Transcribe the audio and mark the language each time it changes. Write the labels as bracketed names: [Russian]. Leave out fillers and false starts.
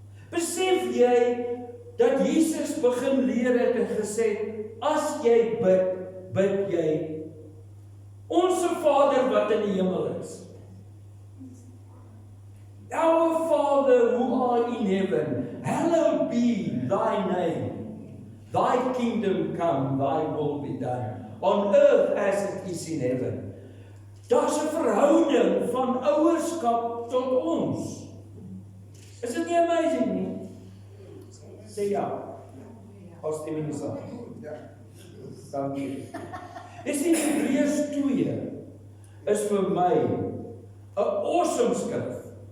[Afrikaans] Besef jy dat Jesus begin leer het en gesê, as jy bid jy, Onse Vader wat in die hemel is. [English] Our Father who art in heaven, hallowed be thy name. Thy kingdom come, thy will be done, on earth as it is in heaven. [Afrikaans] Daar's 'n verhouding van ouerskap tot ons. Is dit nie amazing nie? Sê ja. As die minister. Dankie. Is die Hebreërs 2 is vir my 'n awesome skrif.